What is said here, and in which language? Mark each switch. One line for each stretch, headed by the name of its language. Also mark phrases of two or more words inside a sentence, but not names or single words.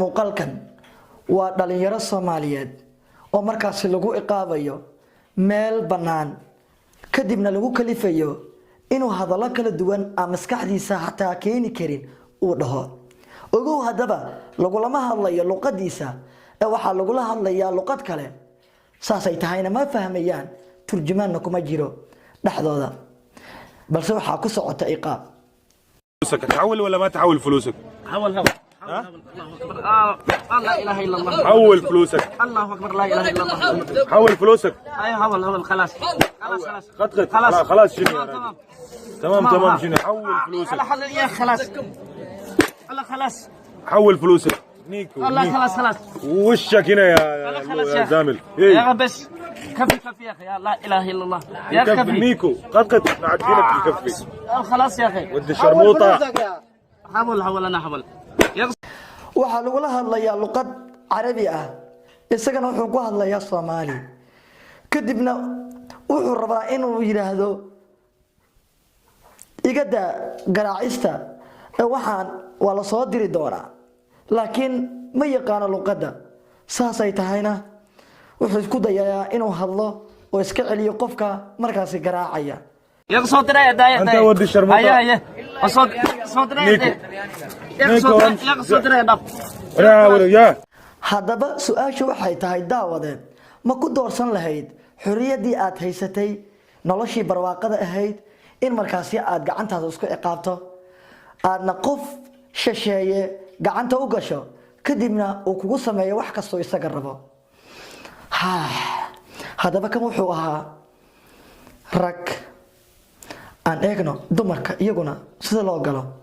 Somali: muuqaalkan waa dhalinyaro Soomaaliyeed oo markaas lagu iqaabayo meel banaan kadibna lagu kalifayo inuu hadallo kala duwan ama maskaxdiisa hataa keeni karin uu dhaho ogow hadaba lagu lama hadlayo luqadiisa ee waxa lagu la hadlayaa luqad kale saasay tahayna ma fahmayaan turjumaanna kuma jiro dhexdooda balse waxa ku socota iqaab
Arabic: فلوسك تحول ولا ما تحول فلوسك؟ حول الله اكبر لا اله الا الله حول فلوسك الله اكبر لا اله الا الله حول فلوسك ايوه حول خلاص خلاص خلاص خلاص شنو تمام شنو حول فلوسك خلاص الله خلاص حول فلوسك نيكو الله خلاص وشك هنا يا زامل يا بس كفي يا اخي لا اله الا الله يا كفي نيكو قد بعد فينك يكفي خلاص يا اخي ود الشرموطه حول انا حول
Somali: waxa lagu la hadlayaa luqad Carabi ah isagana wuxuu ku hadlayaa Soomaali kadibna wuxuu rabaa inuu yiraahdo igada garaacista waxaan wala soo diri doonaa laakiin ma yaqaan luqada saasay tahayna wuxuu isku dayayaa inuu hadlo oo iska celiyo qofka markaas garaacaya
Arabic: يا صوت راي داية انت ودي الشرموطه ايوه صوت راي يا صوت راي يا
Somali: hadaba su'aashu waxay tahay daawadeen ma ku doorsan lahayd xuriyadii aad haysatay noloshii barwaaqada ahayd in markaas aad gacantaada isku iqaabto aadna qof shisheeye gacanta u gasho kadibna uu kugu sameeyo wax kasto isaga rabo hadaba kan wuxuu ahaa rag aan eegno dumarka iyaguna sida loo galo